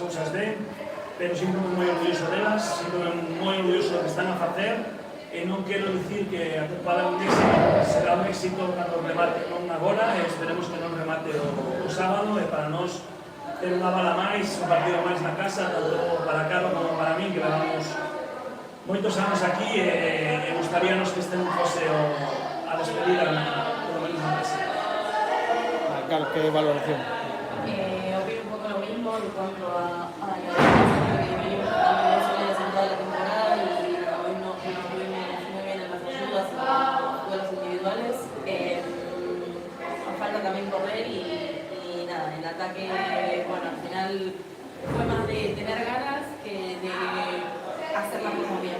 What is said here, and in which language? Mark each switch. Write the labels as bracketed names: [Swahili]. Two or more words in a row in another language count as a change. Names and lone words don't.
[Galician] cousas ben, pero sinto moi orgulloso delas, sinto moi orgulloso do que están a facer e non quero dicir que a tempada é un éxito, será un éxito cando remate, non agora, e esperemos que non remate o sábado, e para nós ter unha bala máis, un partido máis na casa, tanto para Carlos como para min, que levamos moitos anos aquí e gustaríanos que este non fose a despedida polo menos na casa. [Spanish] Carlos, ¿qué valoración? Opino un poco lo mismo en cuanto a la defensa, que venimos también sólidas en toda la temporada y hoy no estuvimos muy bien en las ayudas, en los duelos individuales. Nos falta también correr y nada, el ataque, bueno, al final fue más de tener ganas que de hacer las cosas bien.